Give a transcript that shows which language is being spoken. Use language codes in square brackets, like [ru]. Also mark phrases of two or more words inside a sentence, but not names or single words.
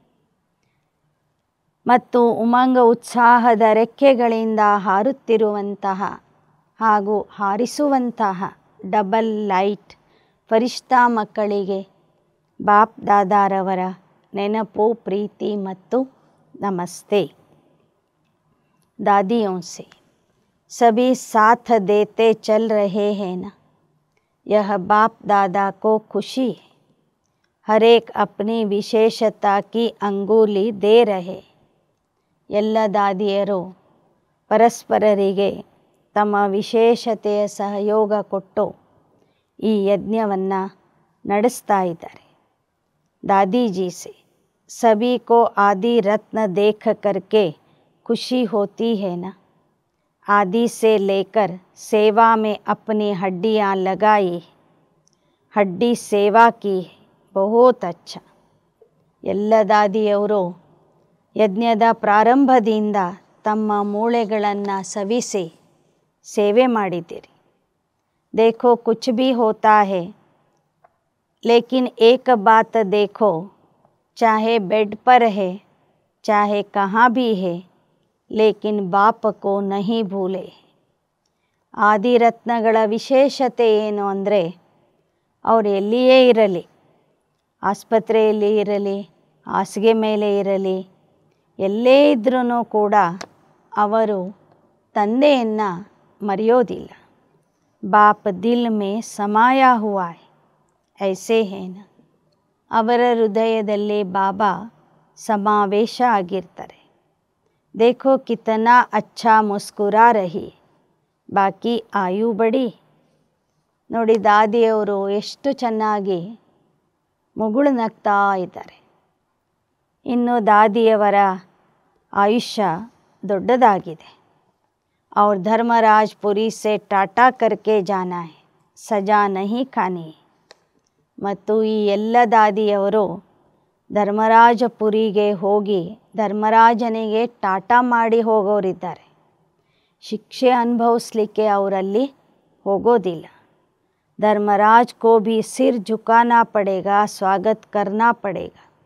[kn] ಮತ್ತು ಉಮಂಗ ಉತ್ಸಾಹದ ರೆಕ್ಕೆಗಳಿಂದ ಹಾರುತ್ತಿರುವಂತಹ ಹಾಗೂ ಹಾರಿಸುವಂತಹ [en] double light [kn] ಫರಿಷ್ಠಾ ಮಕ್ಕಳಿಗೆ ಬಾಪ್ ದಾದಾರವರ ನೆನಪು, ಪ್ರೀತಿ ಮತ್ತು ನಮಸ್ತೆ. [hi] दादियों से सभी साथ देते चल रहे हैं ना, यह बाप दादा को खुशी है. हर एक अपनी विशेषता की अंगुली दे रहे. [kn] ಎಲ್ಲ ದಾದಿಯರು ಪರಸ್ಪರರಿಗೆ ತಮ್ಮ ವಿಶೇಷತೆಯ ಸಹಯೋಗ ಕೊಟ್ಟು ಈ ಯಜ್ಞವನ್ನು ನಡೆಸ್ತಾ ಇದ್ದಾರೆ. [hi] दादी जी से सभी को आदि रत्न देख करके खुशी होती है ना. आदि से लेकर सेवा में अपनी हड्डियाँ लगाई, हड्डी सेवा की है, बहुत अच्छा. [kn] ಎಲ್ಲ ದಾದಿಯವರು ಯಜ್ಞದ ಪ್ರಾರಂಭದಿಂದ ತಮ್ಮ ಮೂಳೆಗಳನ್ನು ಸವಿಸಿ ಸೇವೆ ಮಾಡಿದ್ದೀರಿ. [hi] देखो कुछ भी होता है, लेकिन एक बात देखो, चाहे बेड पर है चाहे कहाँ भी है, लेकिन बाप को नहीं भूले. [kn] ಆದಿರತ್ನಗಳ ವಿಶೇಷತೆ ಏನು ಅಂದರೆ, ಅವರು ಎಲ್ಲಿಯೇ ಇರಲಿ, ಆಸ್ಪತ್ರೆಯಲ್ಲಿ ಇರಲಿ, ಹಾಸಿಗೆ ಮೇಲೆ ಇರಲಿ, ಎಲ್ಲೇ ಇದ್ರೂ ಕೂಡ ಅವರು ತಂದೆಯನ್ನು ಮರೆಯೋದಿಲ್ಲ. [hi] बाप दिल में समाया हुआ है, ऐसे है ना. [kn] ಅವರ ಹೃದಯದಲ್ಲಿ ಬಾಬಾ ಸಮಾವೇಶ ಆಗಿರ್ತಾರೆ. [hi] देखो कितना अच्छा मुस्कुरा रही, बाकी आयु बड़ी. [kn] ನೋಡಿ, ದಾದಿಯವರು ಎಷ್ಟು ಚೆನ್ನಾಗಿ ಮುಗುಳು ನಗ್ತಾ ಇದ್ದಾರೆ. ಇನ್ನು ದಾದಿಯವರ ಆಯುಷ್ಯ ದೊಡ್ಡದಾಗಿದೆ. [hi] और धर्मराजपुरी से टाटा करके जाना है, सजा नहीं खानी. [kn] ಮತ್ತು ಈ ಎಲ್ಲ ದಾದಿಯವರು ಧರ್ಮರಾಜಪುರಿಗೆ ಹೋಗಿ ಧರ್ಮರಾಜನಿಗೆ ಟಾಟಾ ಮಾಡಿ ಹೋಗೋರಿದ್ದಾರೆ. ಶಿಕ್ಷೆ ಅನುಭವಿಸ್ಲಿಕ್ಕೆ ಅವರಲ್ಲಿ ಹೋಗೋದಿಲ್ಲ. [hi] धर्मराज को भी सिर झुकाना पड़ेगा, स्वागत करना पड़ेगा.